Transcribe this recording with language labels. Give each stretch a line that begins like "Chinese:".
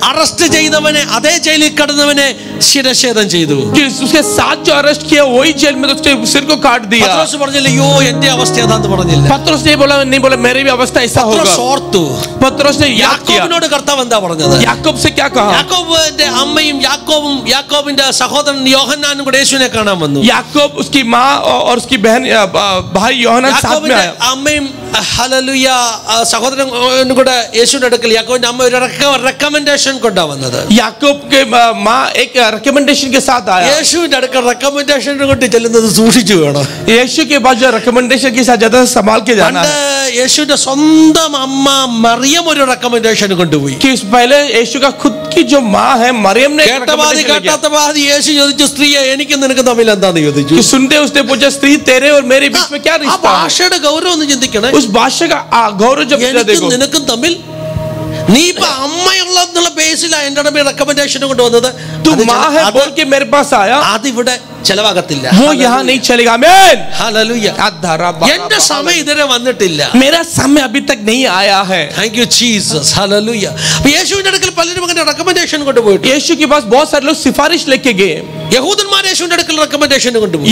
Malayalam: Arrest ചെയ്തവനെ, അതേ ജയിലിൽ കിടന്നവനെ ശിരച്ഛേദം ചെയ്തു.
Hindi: कि उसके साथ जो अरेस्ट किया वही जेल में उसके सिर को काट दिया.
Malayalam: പത്രോസ് പറഞ്ഞില്ല, അയ്യോ എന്റെ അവസ്ഥ ഏതാന്ന് പറഞ്ഞില്ല.
Hindi: पत्रोस ने नहीं बोला मेरी भी अवस्था ऐसा होगा.
Malayalam: പത്രോസ് ഓർത്തു.
Hindi: पत्रोस ने याद किया.
Malayalam: യാക്കോബിനോട് കർത്താവ് എന്താ പറഞ്ഞത്?
Hindi: याकूब से क्या कहा?
Malayalam: യാക്കോബിന്റെ അമ്മയും യാക്കോബിന്റെ സഹോദരൻ യോഹന്നാനും കൂടെ യേശുവിനെ കാണാൻ വന്നു.
Hindi: याकूब, उसकी माँ और उसकी बहन भाई യോഹന്നാൻ साथ में
Malayalam: യാക്കോബിന്റെ
Hindi: आया.
Malayalam: അമ്മയും ഹല്ലേലൂയ സഹോദരനും കൂടെ യേശുവിന്റെ അടുക്കൽ യാക്കോബിന്റെ അമ്മ ഒരു റെക്കമെൻഡേഷൻ കൊണ്ടാ വന്നത്.
Hindi: याकूब के माँ एक रिकमेंडेशन के साथ आया.
Malayalam: യേശുവിന്റെ അടുക്കൽ റെക്കമെൻഡേഷൻ കൊണ്ട് ചെല്ലുന്നത് സൂക്ഷിച്ചു വേണം.
Hindi: यीशु के बाद जो रिकमेंडेशन के साथ ज्यादा संभाल के जाना
Malayalam: പണ്ട്
Hindi: है.
Malayalam: യേശുവിന്റെ സ്വന്തം അമ്മ മറിയം ഒരു റെക്കമെൻഡേഷൻ കൊണ്ടുപോയി.
Hindi: कि पहले यीशु का खुद की जो माँ है मरियम ने
Malayalam: കേട്ട പാതി കേട്ടാത്ത പാതി യേശു ചോദിച്ചു, സ്ത്രീയെ എനിക്കും നിനക്ക് തമ്മിൽ എന്താന്ന് ചോദിച്ചു.
Hindi: कि सुनते उसने पूछा स्त्री तेरे और मेरे बीच में क्या
Malayalam: ആ
Hindi: रिश्ता है?
Malayalam: ഭാഷയുടെ ഗൗരവം ഒന്ന് ചിന്തിക്കണേ.
Hindi: उस भाषा का गौरव जब
Malayalam: എനിക്കും
Hindi: देखो,
Malayalam: നിനക്കും തമ്മിൽ, നീ ഇപ്പൊ അമ്മയുള്ള ബേസിലാ എന്റെ അടുത്ത് റെക്കമെൻഡേഷൻ കൊണ്ടുവന്നത്.
Hindi: तू माँ है बोल के मेरे पास आया,
Malayalam: അതിവിടെ ചെലവാകത്തില്ല.
Hindi: वो यहाँ नहीं चलेगा. आमीन.
Malayalam: ഹല്ലേലൂയ. എന്റെ സമയം ഇതുവരെ വന്നിട്ടില്ല.
Hindi: मेरा समय अभी तक नहीं आया है.
English: Thank you Jesus. Hallelujah.
Malayalam: അപ്പൊ യേശുവിന്റെ അടുക്കൽ പലരും അങ്ങനെ റെക്കമെൻഡേഷൻ കൊണ്ടുപോയിട്ട്,
Hindi: यीशु के पास बहुत सारे लोग सिफारिश लेके गए.
Malayalam: യഹൂദന്മാർ യേശുവിന്റെ അടുക്കൽ റെക്കമെൻഡേഷൻ കൊണ്ടുപോയി.